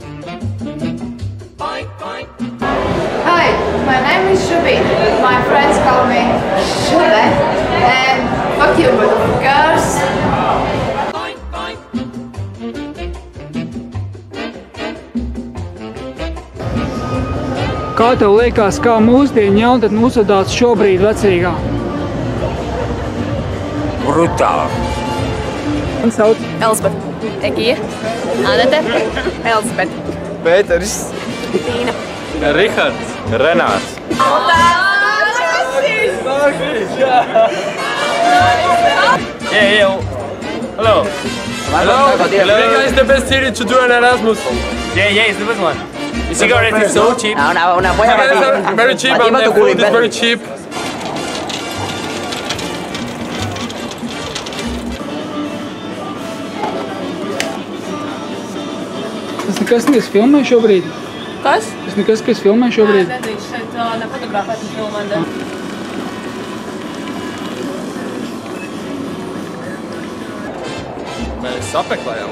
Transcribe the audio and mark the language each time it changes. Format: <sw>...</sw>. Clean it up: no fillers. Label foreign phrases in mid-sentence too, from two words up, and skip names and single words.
<en>Hi, my name is Shubi. My friends call me Shube. And fuck you, motherfuckers.</en> <lv>Kā tev liekas, kā mūsdienu jaunatne uzvedās šobrīd vecrīgā? Brutāli. Man sauc Elzbet. Egija. Anete. Elzbet. Pēteris. Tīna. Rihards. Renāts.</lv> <en>Yeah. Hello. Hello. Riga is the best city to do an Erasmus. Yeah, it's the best one. The cigarette is so cheap.</en> <es>Una buena</es> <en>Cigarettes are very cheap and the food is very cheap.</en> <lv>Tas nekas, kas filmē šobrīd? Kas? Tas nekas, kas filmē šobrīd? Nē, nedrīkst šeit nefotografēt un filmēt. Mēs apmeklējām.</lv>